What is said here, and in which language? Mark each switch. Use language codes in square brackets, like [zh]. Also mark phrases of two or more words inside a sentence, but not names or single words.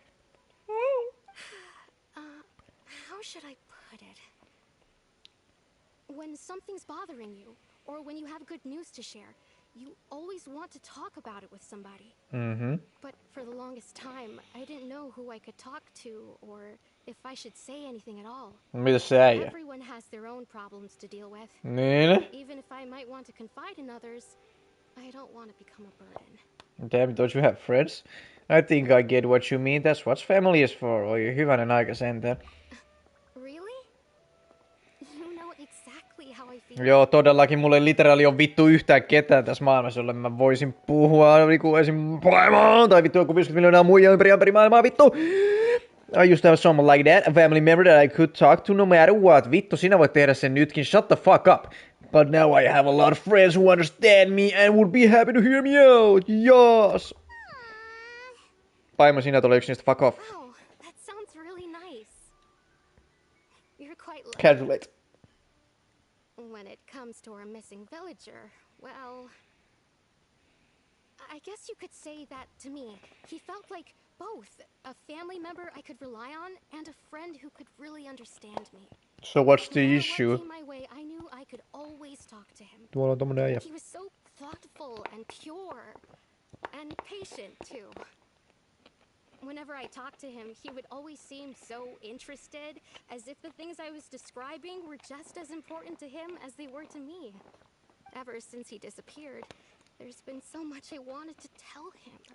[en] How should I put it? When something's bothering you, or when you have good news to share, you always want to talk about it with somebody. Mm-hmm. But for the longest time, I didn't know who I could talk to, or if I should say anything at all. [fi] Mitä se äijä? [en] Everyone has their own problems to deal with. [fi] Niin? [en] Even if I might want to confide in others, I don't want to become a burden. Damn, don't you have friends? I think I get what you mean. That's what family is for. [fi] Oi, hyvänen aika sentään. [en] Really? You know exactly how I feel. [fi] Joo, todellakin mulla ei literally ole vittu yhtään ketään tässä maailmassa, jolle mä voisin puhua niinku esim. Paimon, tai vittu joku 50 miljoonaa muijaa ympäri maailmaa, vittu! [en] I used to have someone like that, a family member that I could talk to no matter what. [fi] Vittu, sinä voit tehdä sen nytkin. [en] Shut the fuck up. But now I have a lot of friends who understand me and would be happy to hear me out. Yes. [fi] Paimo, sinä tulee yksi niistä. [en] Fuck off. Wow, that sounds really nice. You're quite lucky. Casualate. When it comes to our missing villager, well, I guess you could say that to me. He felt like both a family member I could rely on and a friend who could really understand me. So what's the No matter issue? what came my way, I knew I could always talk to him. [fi] Tuolla on tommonen äijä. [en] He was so thoughtful and pure and patient too. Whenever I talked to him, he would always seem so interested, as if the things I was describing were just as important to him as they were to me. Ever since he disappeared, there's been so much I wanted to tell him.